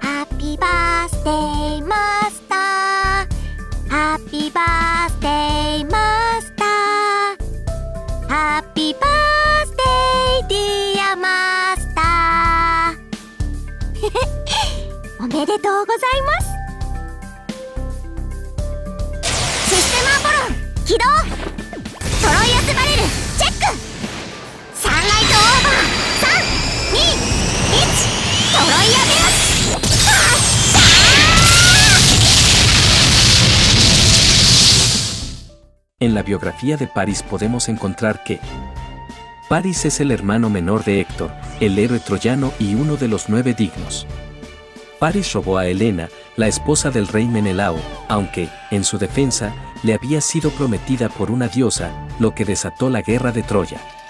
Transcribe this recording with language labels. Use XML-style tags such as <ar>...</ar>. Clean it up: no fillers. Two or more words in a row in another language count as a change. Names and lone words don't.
<en>Happy birthday master, happy birthday master, happy birthday dear master おめでとうございます。</en> <ja>起動。トロイアスバレルチェック。サンライトオーバー。3、2、1。トロイアベアス発射。</ja> <es>En la biografía de Paris podemos encontrar que Paris es el hermano menor de Héctor, el héroe troyano y uno de los 9 dignos. Paris robó a Helena, la esposa del rey Menelao, aunque, en su defensa, le había sido prometida por una diosa, lo que desató la guerra de Troya.</es>